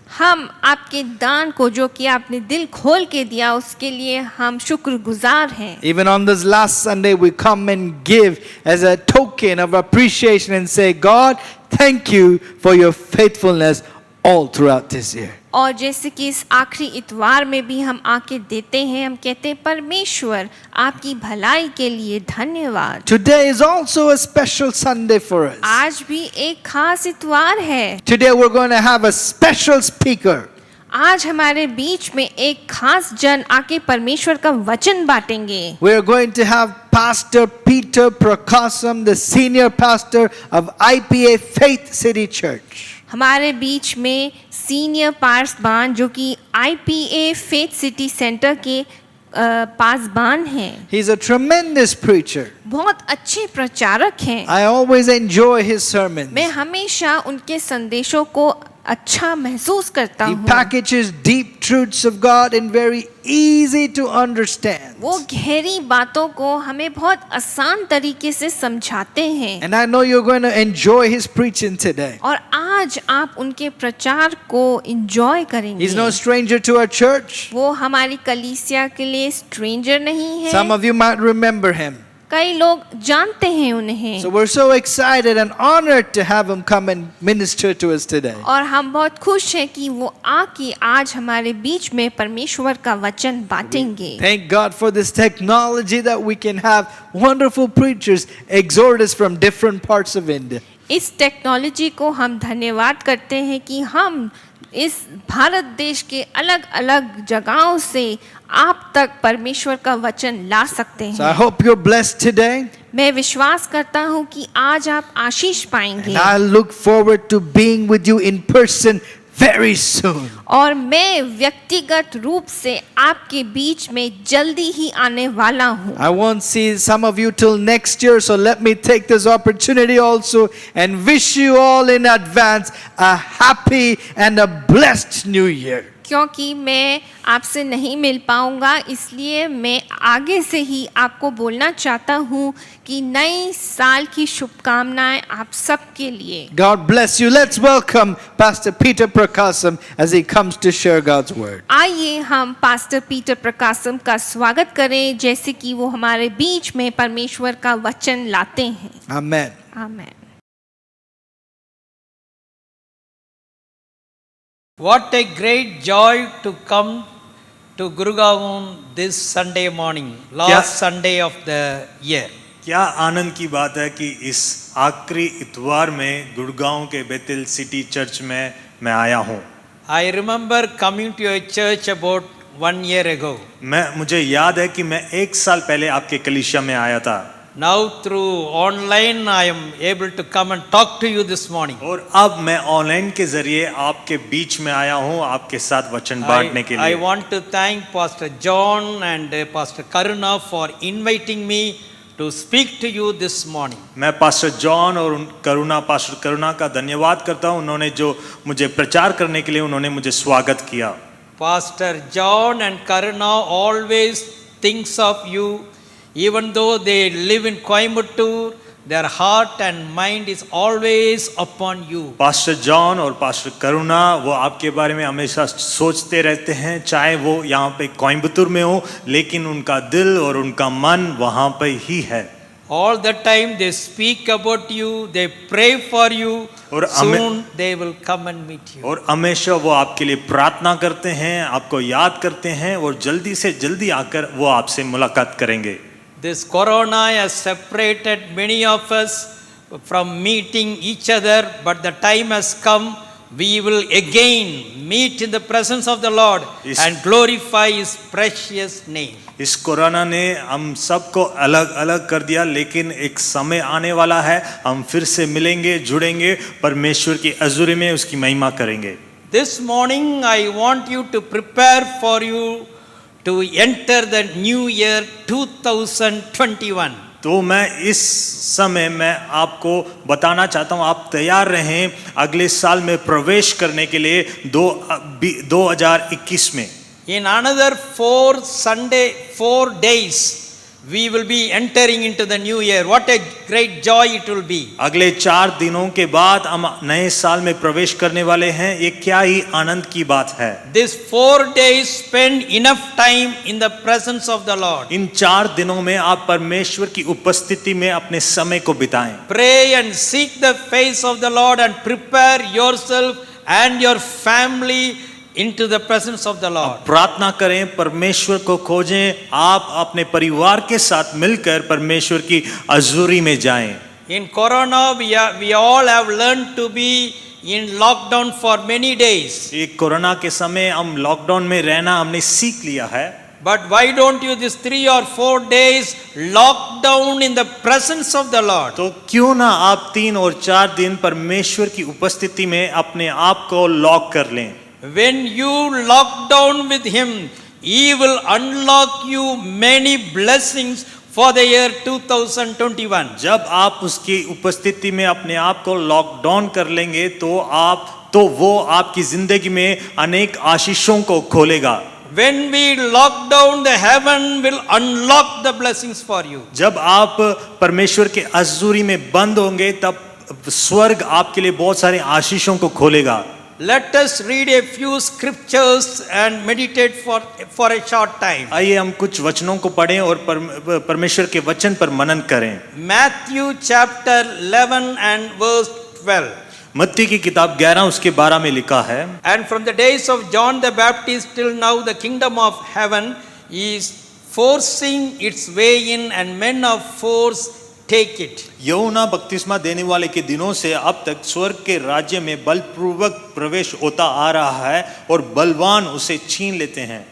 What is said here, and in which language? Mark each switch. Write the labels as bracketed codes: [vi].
[hi] हम आपके दान को जो कि आपने दिल खोल के दिया उसके लिए हम शुक्रगुजार हैं. [en] Even on this last Sunday, we come and give as a token of appreciation and say, God, thank you for your faithfulness all throughout this year. [hi] और जैसे कि इस आखिरी इतवार में भी हम आके देते हैं, हम कहते हैं परमेश्वर आपकी भलाई के लिए धन्यवाद. [en] Today is also a special Sunday for us. [hi] आज भी एक खास इतवार है. [en] Today we're going to have a special speaker. [hi] आज हमारे बीच में एक खास जन आके परमेश्वर का वचन बांटेंगे. [en] We're going to have Pastor Peter Prakasam, the senior pastor of IPA Faith City Church. [hi] हमारे बीच में सीनियर पासबान जो कि IPA फेथ सिटी सेंटर के पासबान हैं. [en] He's a tremendous preacher. [hi] बहुत अच्छे प्रचारक हैं. [en] I always enjoy his sermons. [hi] मैं हमेशा उनके संदेशों को अच्छा महसूस करता [en] He [hi] हूँ. [en] packages deep truths of God in very easy to understand. [hi] वो गहरी बातों को हमें बहुत आसान तरीके से समझाते हैं. [en] And I know you're going to enjoy his preaching today. [hi] और आज आप उनके प्रचार को एंजॉय करेंगे. [en] He's no stranger to our church. [hi] वो हमारी कलीसिया के लिए स्ट्रेंजर नहीं है. [en] Some of you might remember him. [hi] कई लोग जानते हैं उन्हें. [en] So we're so excited and honored to have him come and minister to us today. [hi] और हम बहुत खुश हैं कि वो आके आज हमारे बीच में परमेश्वर का वचन बांटेंगे. [en] Thank God for this technology that we can have wonderful preachers exhort us from different parts of India. [hi] इस टेक्नोलॉजी को हम धन्यवाद करते हैं कि हम इस भारत देश के अलग अलग जगहों से आप तक परमेश्वर का वचन ला सकते [en] So I [hi] हैं. [en] hope you're blessed today. [hi] मैं विश्वास करता हूँ कि आज आप आशीष पाएंगे. [en] And I look forward to being with you in person very soon. [hi] और मैं व्यक्तिगत रूप से आपके बीच में जल्दी ही आने वाला हूँ. [en] I won't see some of you till next year, so let me take this opportunity also and wish you all in advance a happy and a blessed new year. [hi] क्योंकि मैं आपसे नहीं मिल पाऊंगा इसलिए मैं आगे से ही आपको बोलना चाहता हूँ कि नई साल की शुभकामनाएं आप सबके लिए. [en] God bless you. Let's welcome Pastor Peter Prakasam as he comes to share God's word. [hi] आइए हम पास्टर पीटर प्रकाशम का स्वागत करें जैसे कि वो हमारे बीच में परमेश्वर का वचन लाते हैं. [en] Amen. [hi] आमीन. [en] What a great joy to come to Gurgaon this Sunday morning, last Sunday of the year. [hi] क्या आनंद की बात है कि इस आखिरी इतवार में गुड़गांव के बेतेल सिटी चर्च में मैं आया हूँ. [en] I remember coming to your church about 1 year ago. [hi] मुझे याद है कि मैं 1 साल पहले आपके कलीसिया में आया था. [en] Now through online I am able to come and talk to you this morning. [hi] और अब मैं ऑनलाइन के जरिए आपके बीच में आया हूँ आपके साथ वचन बांटने के [en] I [hi] लिए. [en] want to thank Pastor John and Pastor Karuna for inviting me to speak to you this morning. [hi] मैं पास्टर जॉन और पास्टर करुणा का धन्यवाद करता हूँ. उन्होंने जो मुझे प्रचार करने के लिए उन्होंने मुझे स्वागत किया. [en] Pastor John and Karuna always thinks of you. Even though they live in Coimbatore, their heart and mind is always upon you. [hi] Pastor John और पास्टर करुणा वो आपके बारे में हमेशा सोचते रहते हैं, चाहे वो यहाँ पे कोयम्बतूर में हो, लेकिन उनका दिल और उनका मन वहाँ पे ही है. [en] All the time they speak about you, they pray for you. [hi] और [en] soon they will come and meet you. [hi] और हमेशा वो आपके लिए प्रार्थना करते हैं, आपको याद करते हैं और जल्दी से जल्दी आकर वो आपसे मुलाकात करेंगे. [en] This corona has separated many of us from meeting each other, but the time has come. We will again meet in the presence of the Lord and glorify His precious name. [hi] इस corona ने हम सबको अलग अलग कर दिया, लेकिन एक समय आने वाला है हम फिर से मिलेंगे, जुड़ेंगे, परमेश्वर की हज़ूरी में उसकी महिमा करेंगे. [en] This morning I want you to prepare for you to enter the new year 2021. [hi] तो मैं इस समय मैं आपको बताना चाहता हूँ आप तैयार रहें अगले साल में प्रवेश करने के लिए 2021 में. [en] In another 4 days we will be entering into the new year. What a great joy it will be. [hi] अगले 4 दिनों के बाद हम नए साल में प्रवेश करने वाले हैं। ये क्या ही आनंद की बात है। [en] These 4 days spend enough time in the presence of the Lord. [hi] इन 4 दिनों में आप परमेश्वर की उपस्थिति में अपने समय को बिताएं। [en] Pray and seek the face of the Lord and prepare yourself and your family into the presence of the Lord. [hi] प्रार्थना करें, परमेश्वर को खोजें, आप अपने परिवार के साथ मिलकर परमेश्वर की हजूरी में जाएं। [en] In Corona, we all have learned to be in lockdown for many days. [hi] ये कोरोना के समय हम लॉकडाउन में रहना हमने सीख लिया है। [en] But why don't you this 3 or 4 days lock down in the presence of the Lord? [hi] तो क्यों ना आप 3 और 4 दिन परमेश्वर की उपस्थिति में अपने आप को लॉक कर लें। [en] When you lock down with Him, He will unlock you many blessings for the year 2021. [hi] जब आप उसकी उपस्थिति में अपने आप को लॉकडाउन कर लेंगे तो वो आपकी जिंदगी में अनेक आशीषों को खोलेगा। [en] When we lock down, the heaven will unlock the blessings for you. [hi] जब आप परमेश्वर के हजूरी में बंद होंगे तब स्वर्ग आपके लिए बहुत सारे आशीषों को खोलेगा। [en] Let us read a few scriptures and meditate for a short time. [hi] आइए हम कुछ वचनों को पढ़ें और परमेश्वर के वचन पर मनन करें। [en] Matthew chapter 11 and verse 12. [hi] मत्ती की किताब 11 उसके 12 में लिखा है, [en] And from the days of John the Baptist till now the kingdom of heaven is forcing its way in and men of force take it. [hi] यूहन्ना बपतिस्मा देने वाले के दिनों से अब तक स्वर्ग के राज्य में बलपूर्वक प्रवेश होता आ रहा है और बलवान उसे छीन लेते हैं।